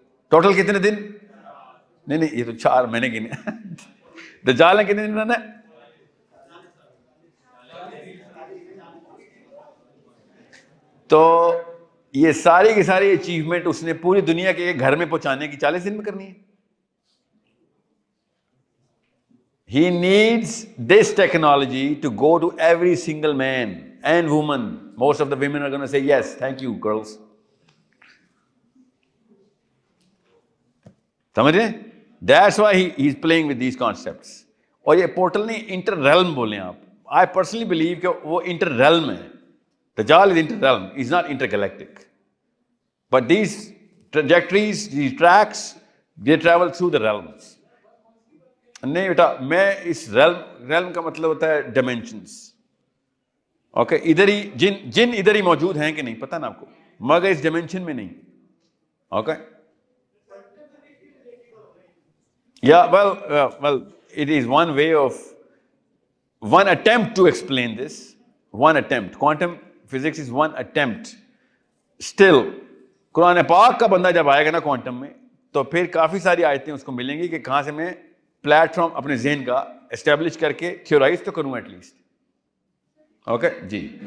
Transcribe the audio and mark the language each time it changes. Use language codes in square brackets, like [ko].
[ur] Total کتنے دن؟ نہیں یہ تو 4 مہینے گنے. دجال نے کتنے دن رہنا ہے؟ تو یہ ساری کی ساری اچیومنٹ اس نے پوری دنیا کے ایک گھر میں پہنچانے کی 40 دن میں کرنی ہے. [en] He needs this technology to go to every single man and woman. Most of the women are going to say yes, thank you girls. [ur] سمجھ رہے ہیں؟ [en] That's why he's playing with these concepts. [ur] اور یہ portal نہیں, inter realm بولیں آپ. [en] I personally believe [ur] کہ وہ انٹر ریلم ہے. [en] Dajjal is inter realm, he's not intergalactic. But these trajectories, these tracks, they travel through the realms. [ur] نہیں بیٹا, میں اس ریلم کا مطلب ہوتا ہے ڈائمینشنس. اوکے, ادھر ہی جن ادھر ہی موجود ہیں کہ نہیں پتہ نا آپ کو, مگر اس ڈائمینشن میں نہیں. اوکے, یا [en] well it is one way of one attempt to explain this. One attempt. Quantum physics is one attempt. Still, [ur] قرآن پاک کا بندہ جب آئے گا نا کوانٹم میں, تو پھر کافی ساری آیتیں اس کو ملیں گی کہ کہاں سے میں پلیٹ فارم اپنے ذہن کا اسٹیبلش کر کے تھیورائز تو کروں ایٹ لیسٹ. Okay جی.